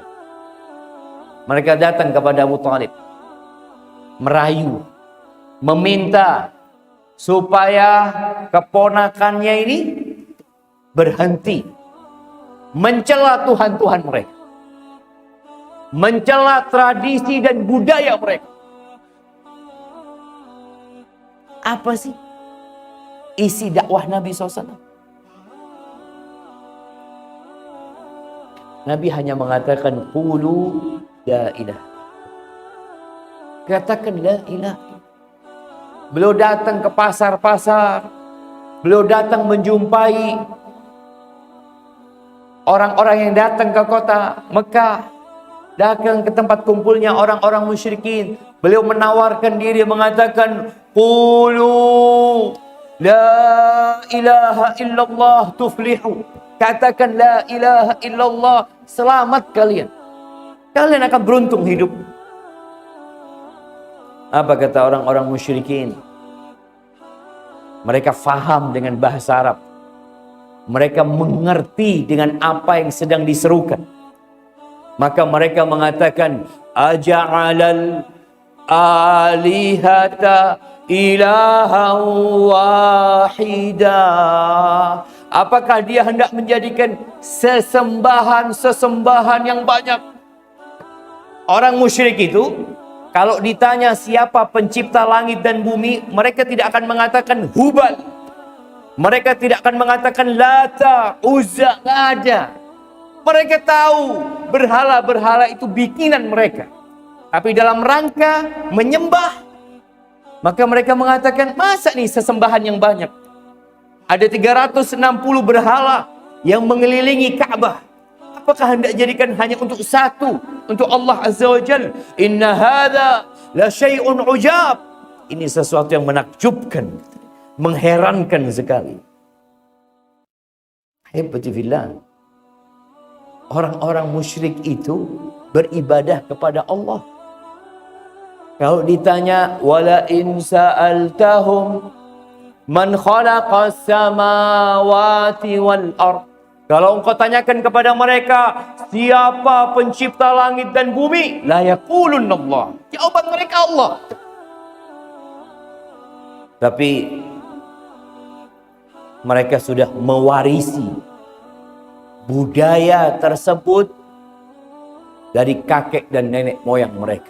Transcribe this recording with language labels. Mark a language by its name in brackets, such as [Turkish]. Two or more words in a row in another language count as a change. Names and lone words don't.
[Indonesian] Mereka datang kepada Abu Thalib, merayu, meminta supaya keponakannya ini berhenti mencela Tuhan-Tuhan mereka, mencela tradisi dan budaya mereka. Apa sih isi dakwah Nabi SAW? Nabi hanya mengatakan [Arabic] قولوا لا إله. [Indonesian] Katakan [Arabic] لا إله. [Indonesian] Beliau datang ke pasar-pasar, beliau datang menjumpai orang-orang yang datang ke kota Mekah, datang ke tempat kumpulnya orang-orang musyrikin. Beliau menawarkan diri, mengatakan [Arabic] قولوا لا إله إلا الله تفلحوا. [Indonesian] Katakan [Arabic] لا إله إلا الله, [Indonesian] selamat kalian. Kalian akan beruntung hidup. Apa kata orang-orang musyrikin? Mereka faham dengan bahasa Arab. Mereka mengerti dengan apa yang sedang diserukan. Maka mereka mengatakan, [Arabic] أجعل الآلهة إلها واحدا. [Indonesian] Apakah dia hendak menjadikan sesembahan yang banyak? Orang musyrik itu, kalau ditanya siapa pencipta langit dan bumi, mereka tidak akan mengatakan Hubal. Mereka tidak akan mengatakan Lata, Uzza, nggak ada. Mereka tahu berhala-berhala itu bikinan mereka. Tapi dalam rangka menyembah, maka mereka mengatakan, masa nih sesembahan yang banyak? Ada 360 berhala yang mengelilingi Ka'bah. Apakah hendak jadikan hanya untuk satu, untuk Allah [Arabic] عز وجل? إن هذا لشيء عجاب. [Indonesian] Ini sesuatu yang menakjubkan, mengherankan sekali. Hebati fillah. Orang-orang musyrik itu beribadah kepada Allah. Kalau ditanya, [Arabic] ولئن سألتهم من خلق السماوات والأرض. [Indonesian] Kalau engkau tanyakan kepada mereka, siapa pencipta langit dan bumi? [Arabic] ليقولن الله. [Indonesian] Jawaban mereka Allah. Tapi mereka sudah mewarisi budaya tersebut dari kakek dan nenek moyang mereka.